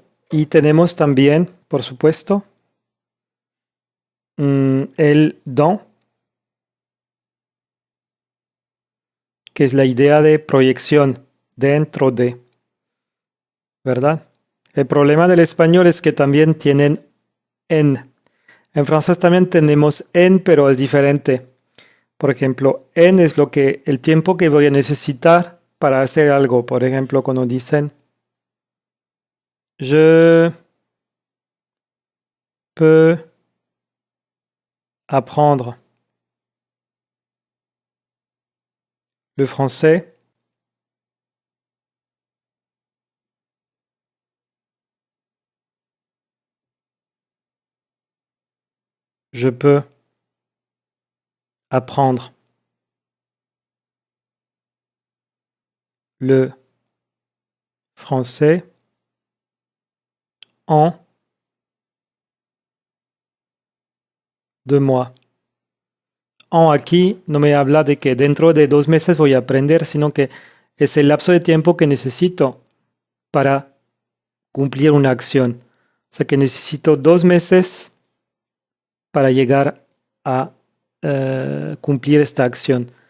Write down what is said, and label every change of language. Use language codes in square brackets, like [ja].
[es] Y tenemos también, por supuesto, el dans, que es la idea de proyección dentro de, ¿verdad? El problema del español es que también tienen en. En francés también tenemos en, pero es diferente. Por ejemplo, en es el tiempo que voy a necesitar para hacer algo. Por ejemplo, cuando dicen [fr] je peux apprendre le français je peux apprendre le français en 2 mois. [es] En aquí no me habla de que dentro de 2 meses voy a aprender, sino que es el lapso de tiempo que necesito para cumplir una acción. O sea que necesito 2 meses para llegar a cumplir esta acción.